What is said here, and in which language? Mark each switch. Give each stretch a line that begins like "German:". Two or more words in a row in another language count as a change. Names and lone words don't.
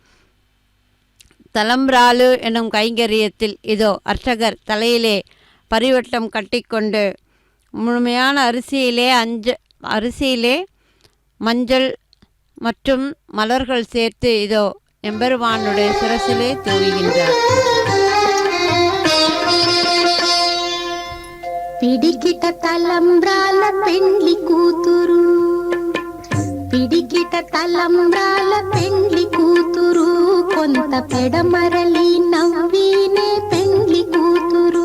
Tamil: தலம்ராலு எனும் கைங்கரியத்தில் இதோ அர்ச்சகர் தலையிலே பரிவட்டம் கட்டிக்கொண்டு முழுமையான அரிசியிலே மஞ்சள் மற்றும் மலர்கள் சேர்த்து இதோ எம்பெருமானுடைய சிரசிலே தூவுகின்றார்.
Telugu: పిడికిట తలంబ్రాల పెండ్లి కూతురు, పిడికిట తలంబ్రాల పెండ్లి కూతురు, కొంత పెడమరలి నవ్వినే పెండ్లి కూతురు.